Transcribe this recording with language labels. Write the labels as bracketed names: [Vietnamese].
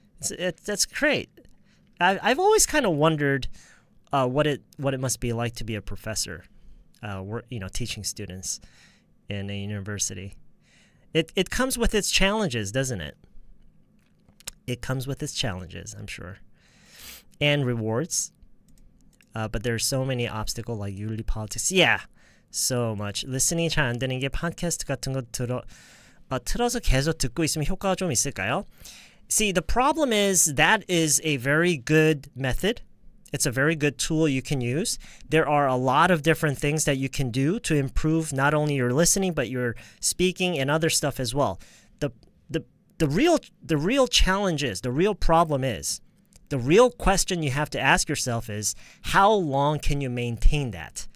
[English] That's great. I've always kind of wondered what it must be like to be a professor, teaching students in a university. It comes with its challenges, doesn't it? It comes with its challenges, I'm sure. And rewards. But there's so many obstacles like 윤리 politics. Yeah, so much. [Korean] listening 잘 안 되는 게 팟캐스트 같은 거 틀어서 계속 듣고 있으면 효과가 좀 있을까요? [English] See, the problem is that is a very good method. It's a very good tool you can use. There are a lot of different things that you can do to improve not only your listening but your speaking and other stuff as well. The real challenge is, the real problem is, the real question you have to ask yourself is, how long can you maintain that?